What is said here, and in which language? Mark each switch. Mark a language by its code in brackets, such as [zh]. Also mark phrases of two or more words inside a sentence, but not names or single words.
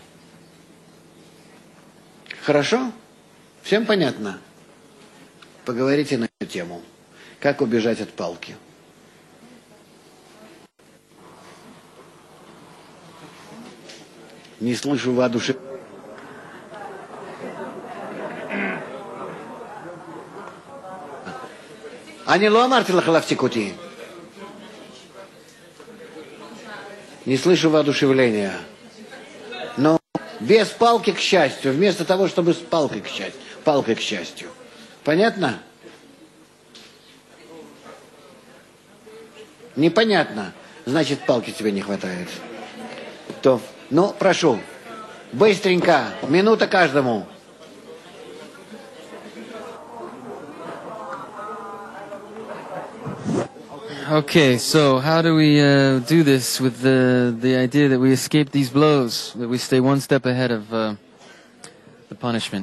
[ru] Хорошо? Всем понятно? Поговорите на эту тему. Как убежать от палки? Не слышу воодушевления. [he] אני לא אמרתי לך להפסיק אותי. [ru] Не слышу воодушевления. Но без палки, к счастью, вместо того, чтобы с палкой, к счастью. Понятно? Непонятно. Значит, палки тебе не хватает. То, ну, прошу, быстренько, минута каждому. [en] Okay, so how do we do this with the idea that we escape these blows, that we stay one step ahead of the punishment?